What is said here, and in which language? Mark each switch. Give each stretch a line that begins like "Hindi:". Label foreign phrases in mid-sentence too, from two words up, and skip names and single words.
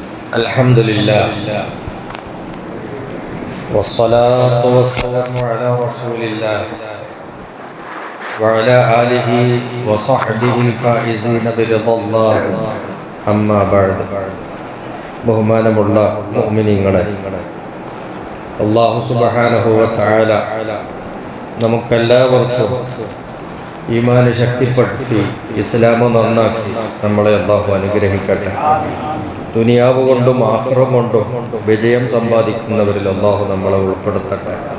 Arabic: الحمد لله والصلاة والسلام على رسول الله وعلى آله وصحبه الفائزين برضا الله أما بعد
Malayalam: ബഹുമാനമുള്ള മുഅ്മിനീങ്ങളെ,
Arabic: الله سبحانه وتعالى
Malayalam: നമുക്കെല്ലാവർക്കും ഈമാൻ ശക്തിപ്പെടുത്തി ഇസ്ലാം നന്നാക്കി നമ്മളെ അല്ലാഹു അനുഗ്രഹിക്കട്ടെ. ദുനിയാവ് കൊണ്ടും ആഖിറം കൊണ്ടും വിജയം സമ്പാദിക്കുന്നവരിൽ അല്ലാഹു നമ്മളെ ഉൾപ്പെടുത്തട്ടെ.